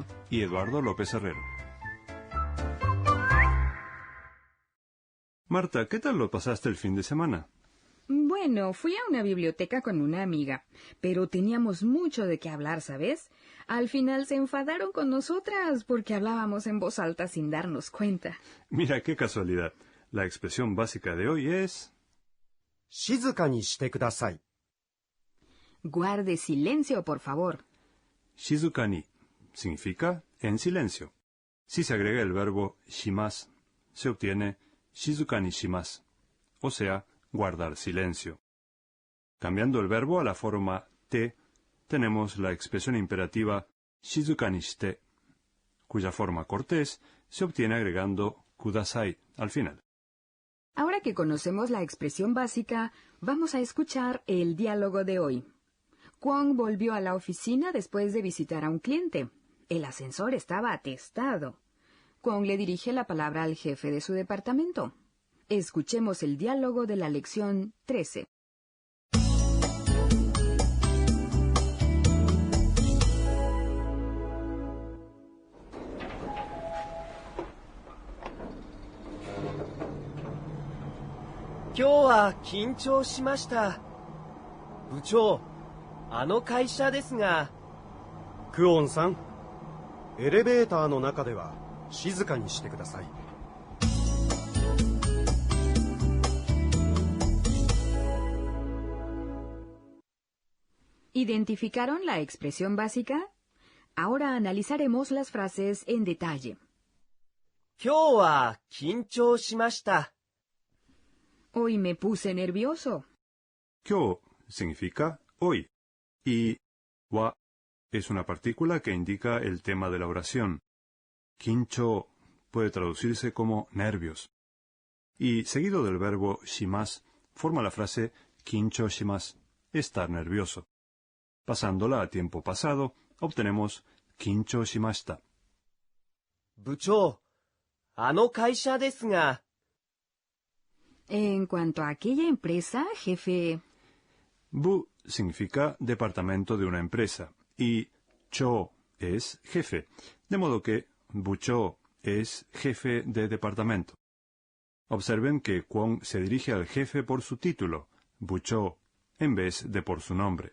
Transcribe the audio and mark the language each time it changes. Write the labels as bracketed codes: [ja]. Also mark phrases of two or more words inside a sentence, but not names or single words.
[es] y Eduardo López Herrero. Marta, ¿qué tal lo pasaste el fin de semana? Bueno, fui a una biblioteca con una amiga, pero teníamos mucho de qué hablar, ¿sabes? Al final se enfadaron con nosotras porque hablábamos en voz alta sin darnos cuenta. Mira qué casualidad. La expresión básica de hoy es... [ja] 静かにしてください. [es] Guarde silencio, por favor. [ja] 静かに [es] significa en silencio. Si se agrega el verbo shimasu, se obtiene [ja] 静かにします, [es] o sea, guardar silencio. Cambiando el verbo a la forma te, tenemos la expresión imperativa [ja] 静かにして, [es] cuya forma cortés se obtiene agregando kudasai al final. Ahora que conocemos la expresión básica, vamos a escuchar el diálogo de hoy. Kwon volvió a la oficina después de visitar a un cliente. El ascensor estaba atestado. Kwon le dirige la palabra al jefe de su departamento. Escuchemos el diálogo de la lección 13. [ja] 今日は緊張しました。部長、あの会社ですが。クオンさん、エレベーターの中では静かにしてください。 [es] ¿Identificaron la expresión básica? Ahora analizaremos las frases en detalle. [ja] 今日は緊張しました。 [es] Hoy me puse nervioso. Kyo significa hoy y wa es una partícula que indica el tema de la oración. Kincho puede traducirse como nervios. Y seguido del verbo shimasu, forma la frase [ja] 緊張します, [es] estar nervioso. Pasándola a tiempo pasado, obtenemos [ja] 緊張しました. 部長、あの会社ですが。 [es] En cuanto a aquella empresa, jefe... Bu significa departamento de una empresa y cho es jefe, de modo que bucho es jefe de departamento. Observen que Kwon se dirige al jefe por su título, bucho, en vez de por su nombre.